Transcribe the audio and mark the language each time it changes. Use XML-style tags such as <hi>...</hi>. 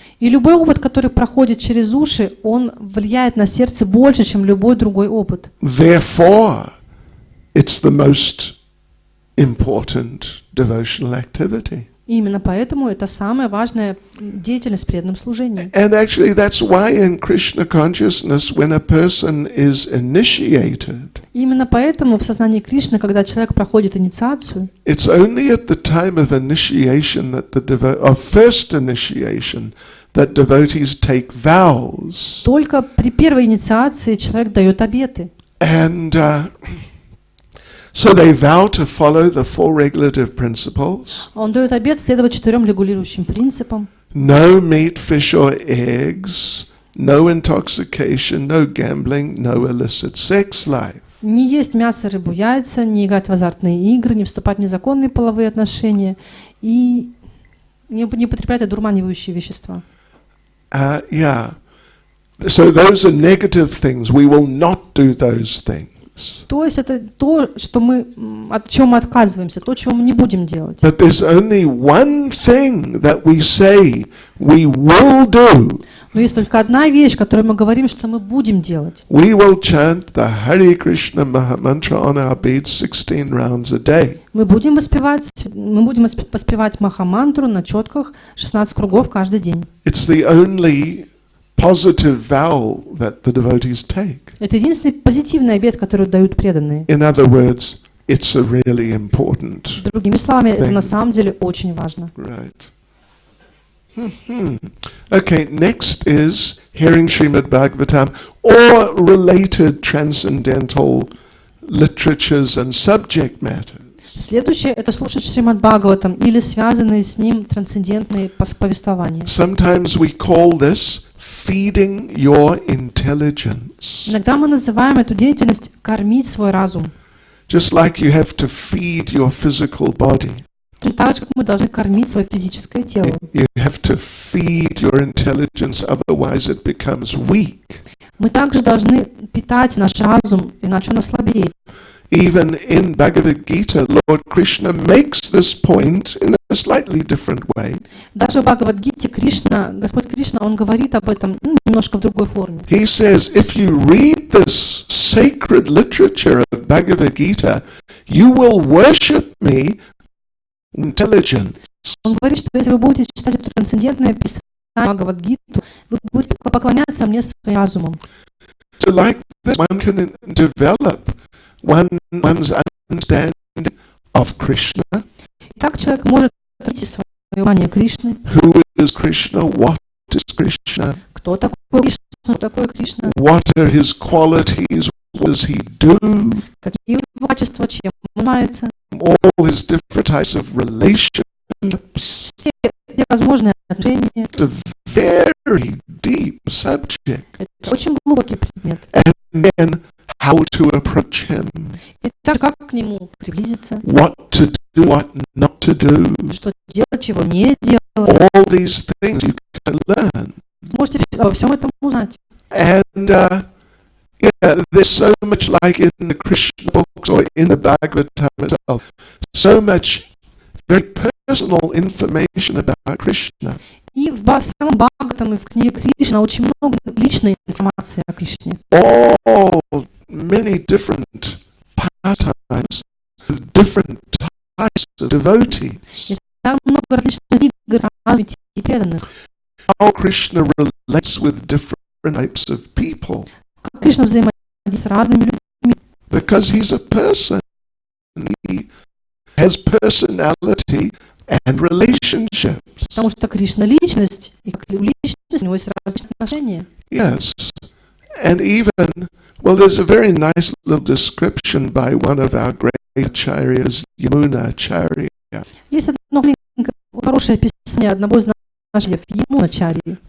<ru>И любой опыт, который проходит через уши, он влияет на сердце больше, чем любой другой опыт.</ru> <en>Therefore, it's the most important devotional activity.</en> <ru>И именно поэтому это самая важная деятельность в преданном служении.</ru> <en>And actually, that's why in Krishna consciousness, when a person is initiated,</en> <ru>И именно поэтому в сознании Кришны, когда человек проходит инициацию,</ru> <en>it's only at the time of initiation that of first initiation that devotees take vows.</en> <ru>только при первой инициации человек дает обеты.</ru> <en>And so they vow to follow the four regulative principles.</en> <ru>Он дает обет следовать 4 регулирующим принципам.</ru> <en>No meat, fish or eggs, no intoxication, no gambling, no illicit sex life.</en> <ru>Не есть мясо, рыбу, яйца, не играть в азартные игры, не вступать в незаконные половые отношения и не употреблять одурманивающие вещества.</ru> <en>Yeah. So those are negative things. We will not do those things.</en> <ru>То есть это то, что от чего мы отказываемся, то, чего мы не будем делать.</ru> <en>But there's only one thing that we say we will do.</en> <ru>Но есть только одна вещь, которую мы говорим, что мы будем делать.</ru> <en>We will chant the Hare Krishna Maha Mantra on our beads 16 rounds a day.</en> <ru>Мы будем воспевать Махамантру на четках 16 кругов каждый день.</ru> <en>It's the only positive vow that the devotees take.</en> <ru>Это единственный позитивный обет, который дают преданные.</ru> <en>In other words, it's a really important.</en> <ru>Другими словами, это на самом деле очень важно.</ru> <en>Right. Okay, next is hearing Srimad Bhagavatam or related transcendental literatures and subject matter.</en> <ru>Следующее – это слушать Шримад Бхагаватам или связанные с ним трансцендентные повествования.</ru> <en>Sometimes we call this feeding your intelligence.</en> <ru>Иногда мы называем эту деятельность «кормить свой разум».</ru> <en>Just like you have to feed your physical body.</en> <ru>Так же, как мы должны кормить свое физическое тело.</ru> <en>You have to feed your intelligence, otherwise it becomes weak.</en> <ru>Мы также должны питать наш разум, иначе он ослабеет.</ru> <en>Even in Bhagavad Gita, Lord Krishna makes this point in a slightly different way.</en> <ru>Даже в Бхагавад-гите Господь Кришна, он говорит об этом немножко в другой форме.</ru> <en>He says, if you read this sacred literature of Bhagavad Gita, you will worship me intelligence.</en> <ru>Он говорит, что если вы будете читать это трансцендентное писание Бхагавад-гиту, вы будете поклоняться мне своим разумом.</ru> <en>So like this, one can develop one's understanding of Krishna.</en> <ru>Так человек может развить свое понимание Кришны.</ru> <en>Who is Krishna? What is Krishna?</en> <ru>Кто такой Кришна? Что такое Кришна?</ru> <en>What are his qualities? What does he do?</en> <ru>Какие его качества, чем он занимается?</ru> <en>All his different types of relationships.</en> <ru>Все возможные отношения.</ru> <en>It's a very deep subject.</en> <ru>Это очень глубокий предмет.</ru> <en>And then how to approach him.</en> <ru>И так как к нему приблизиться?</ru> <en>What to do, what not to do.</en> <ru>Что делать, чего не делать?</ru> <en>All these things you can learn.</en> <ru>Вы можете обо всем этом узнать.</ru> <en>And yeah, there's so much like in the Krishna books or in the Bhagavatam itself, so much very personal information about Krishna.</en> <ru>И в самом Бхагаватам и в книге Кришна очень много личной информации о Кришне.</ru> <en>All many different pastimes with different types of devotees.</en> <ru>И там много различных игр с разными типами преданных.</ru> <en>How Krishna relates with different types of people.</en> <ru>Как Кришна взаимодействует с разными людьми.</ru> <en>Because he's a person. He has personality and relationships.</en> <ru>Потому что Кришна личность, и как личность у него есть различные отношения.</ru> <en>Yes. And even, well, there's a very nice little description by one of our great acharyas, Yamuna Acharya.</en> <ru>Есть одно хорошее описание одного из наших Ямуначарьи.</ru>